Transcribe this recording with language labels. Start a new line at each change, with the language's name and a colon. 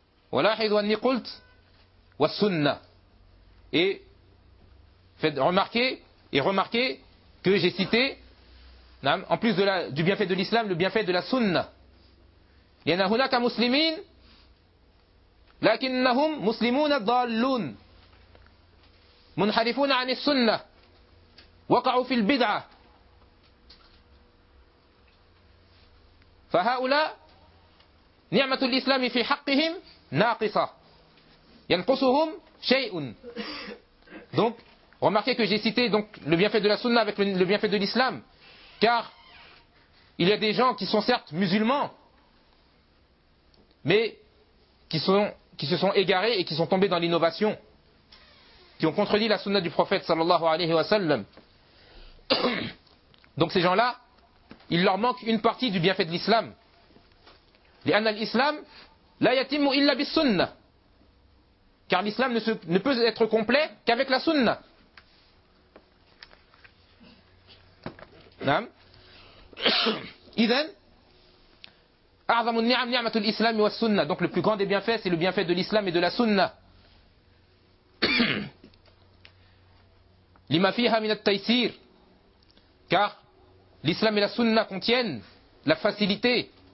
Arabic: Wa lahidhu anni qult wa sunnah.
French: Et remarquez que j'ai cité, en plus de du bienfait de l'islam, le bienfait de la sunnah.
Arabic: لأن هناك مسلمين لكنهم مسلمون ضالون منحرفون عن السنة وقعوا في البدعة فهؤلاء نعمة الإسلام في حقهم ناقصة ينقصهم شيء.
French: Donc remarquez que j'ai cité donc le bienfait de la sunna avec le bienfait de l'islam, car il y a des gens qui sont certes musulmans mais qui se sont égarés et qui sont tombés dans l'innovation, qui ont contredit la sunna du prophète sallallahu alayhi wa sallam. Donc ces gens-là, il leur manque une partie du bienfait de l'islam.
Arabic: لأن الإسلام لا يتم إلا بالسنة.
French: Car l'islam ne peut être complet qu'avec la sunna.
Arabic: نعم. إذن أعظم النعم نعمة الإسلام والسنة.
French: Donc le plus grand des bienfaits, c'est le bienfait de l'islam et de la sunna.
Arabic: لما فيها من التيسير.
French: Car l'islam et la sunna contiennent la facilité.